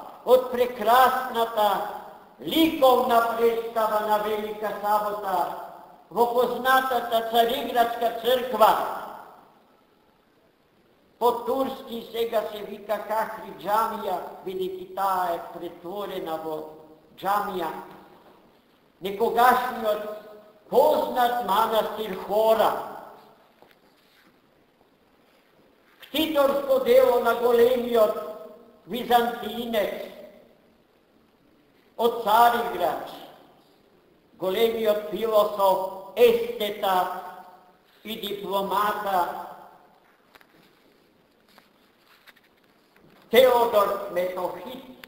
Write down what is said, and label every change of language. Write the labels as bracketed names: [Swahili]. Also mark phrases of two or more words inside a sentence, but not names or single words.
[Macedonian] Од прекрасната ликовна представа на велика сабота во познатата Цариградска црква. По-турски сега се вика Кахри џамија, бидејќи таа е претворена во џамија. Некогашниот познат манастир Хора. Ктиторско дело на големиот византинец од Цариград, големиот философ, естета и дипломата Теодор Метохит.